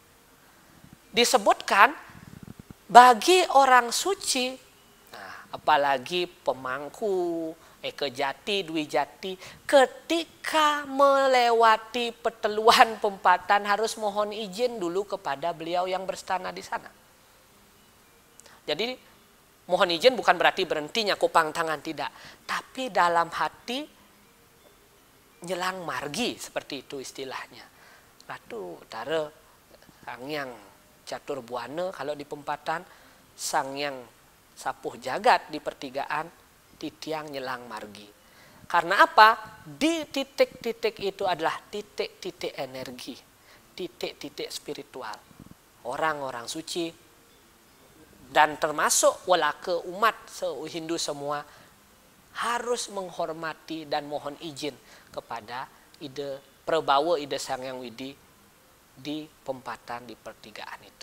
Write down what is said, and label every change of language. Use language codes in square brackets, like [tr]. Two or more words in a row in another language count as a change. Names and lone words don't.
[id] Disebutkan bagi orang suci, nah, apalagi pemangku, ekejati, dwijati, ketika melewati perteluan pempatan harus mohon izin dulu kepada beliau yang berstana di sana. Jadi mohon izin bukan berarti berhenti [ban] nyakupang tangan, [id] tidak. Tapi dalam hati [ban] nyelang margi, [id] seperti itu istilahnya. Ratu Utara Sanghyang Catur Buana kalau di pempatan, Sanghyang Sapuh Jagat di pertigaan, [ban] titiang nyelang margi. [id] Karena apa? Di titik-titik itu adalah titik-titik energi, titik-titik spiritual. Orang-orang suci dan termasuk walaka umat Hindu semua harus menghormati dan mohon izin kepada ide Prabawa Ida Sanghyang Widi di pempatan di pertigaan itu.